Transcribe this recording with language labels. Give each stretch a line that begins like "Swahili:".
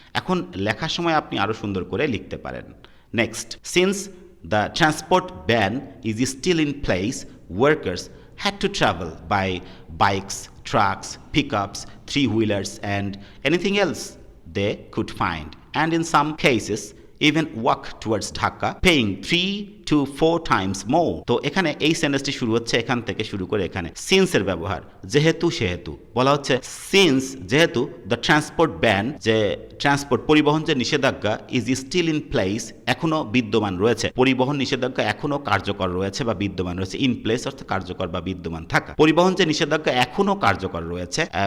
Bangla: এখন লেখার সময় আপনি আরও সুন্দর করে লিখতে পারেন।
English: Next, since the transport ban is still in place, workers had to travel by bikes, trucks, pickups, three-wheelers, and anything else they could find, and in some cases even walk towards Dhaka, paying 3 to 4 times more.
Bangla: তো এখানে এই সেন্টেন্সটি শুরু হচ্ছে এখান থেকে শুরু করে এখানে সিন্সের ব্যবহার, যেহেতু সেহেতু বলা হচ্ছে, সিন্স যেহেতু দ্য ট্রান্সপোর্ট ব্যান যে ট্রান্সপোর্ট পরিবহন যে নিষেধাজ্ঞা
English: is still in place
Bangla: এখনো বিদ্যমান রয়েছে, পরিবহন নিষেধাজ্ঞা এখনো কার্যকর রয়েছে বা বিদ্যমান রয়েছে, ইন প্লেস অর্থাৎ কার্যকর বা বিদ্যমান থাকা, পরিবহন যে নিষেধাজ্ঞা এখনো কার্যকর রয়েছে,